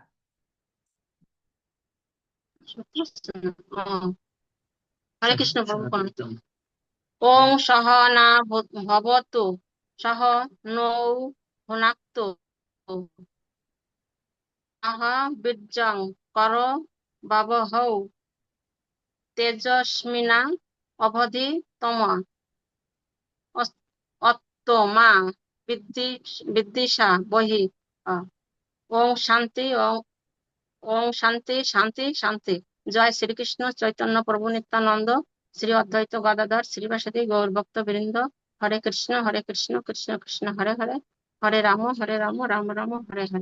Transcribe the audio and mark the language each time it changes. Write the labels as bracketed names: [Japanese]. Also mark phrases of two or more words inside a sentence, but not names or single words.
[Bangla] হরে কৃষ্ণ প্রভু প্রণাম। [Sanskrit] ওং সহনা ভবতু সহ নৌ ভুনাক্তু সহ বীর্যং কর বাবহৌ তেজস্মিনা অবধিতমা অত্তমা বিদ্বিষা বহি। ওং শান্তি ওং শান্তি শান্তি শান্তি। জয় শ্রীকৃষ্ণ চৈতন্য প্রভু নিত্যানন্দ শ্রী অদ্বৈত গদাধর শ্রীবাসাদি গৌর ভক্ত বৃন্দ। হরে কৃষ্ণ কৃষ্ণ কৃষ্ণ হরে হরে, হরে রাম রাম রাম হরে হরে।